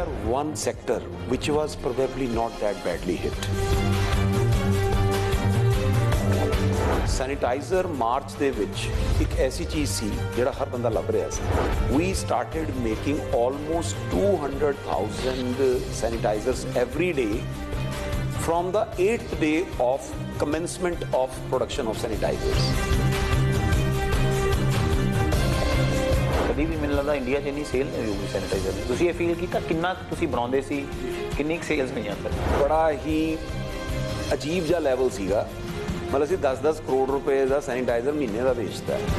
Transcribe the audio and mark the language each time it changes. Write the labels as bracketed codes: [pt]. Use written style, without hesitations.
[en] one sector which was probably not that badly hit. [pa] Sanitiser March ਦੇ ਵਿੱਚ ਇੱਕ ਐਸੀ ਚੀਜ਼ ਸੀ ਜਿਹੜਾ ਹਰ ਬੰਦਾ ਲੱਭ ਰਿਹਾ ਸੀ। [en] We started making almost 200,000 sanitizers every day from the 8th day of commencement of production of sanitizers. [pa] ਕਦੀ ਵੀ ਮੈਨੂੰ ਲੱਗਦਾ ਇੰਡੀਆ 'ਚ ਇੰਨੀ ਸੇਲ ਨਹੀਂ ਹੋਈ ਸੈਨੀਟਾਈਜ਼ਰ ਦੀ। ਤੁਸੀਂ ਇਹ ਫੀਲ ਕੀਤਾ ਕਿੰਨਾ ਤੁਸੀਂ ਬਣਾਉਂਦੇ ਸੀ, ਕਿੰਨੀ ਕੁ ਸੇਲਸ ਹੋਈਆਂ ਫਿਰ? ਬੜਾ ਹੀ ਅਜੀਬ ਜਿਹਾ ਲੈਵਲ ਸੀਗਾ। ਮਤਲਬ ਅਸੀਂ 10-10 ਕਰੋੜ ਰੁਪਏ ਦਾ ਸੈਨੀਟਾਈਜ਼ਰ ਮਹੀਨੇ ਦਾ ਵੇਚਦਾ।